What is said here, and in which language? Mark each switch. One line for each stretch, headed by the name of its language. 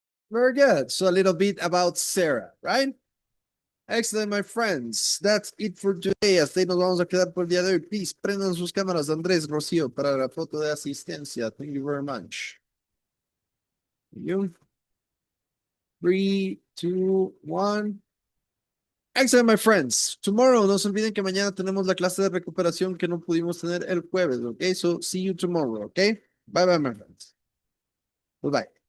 English: Very good. So a little bit about Sarah, right? Excellent, my friends. That's it for today.
Spanish: Hasta ahí nos vamos a quedar por el día de hoy. Please, prendan sus cámaras, Andrés, Rocío, para la foto de asistencia.
English: Thank you very much. You. 3, 2, 1. Excellent, my friends.
Spanish: Tomorrow, no se olviden que mañana tenemos la clase de recuperación que no pudimos tener el jueves, okay?
English: So, see you tomorrow, okay? Bye, bye, my friends. Bye-bye.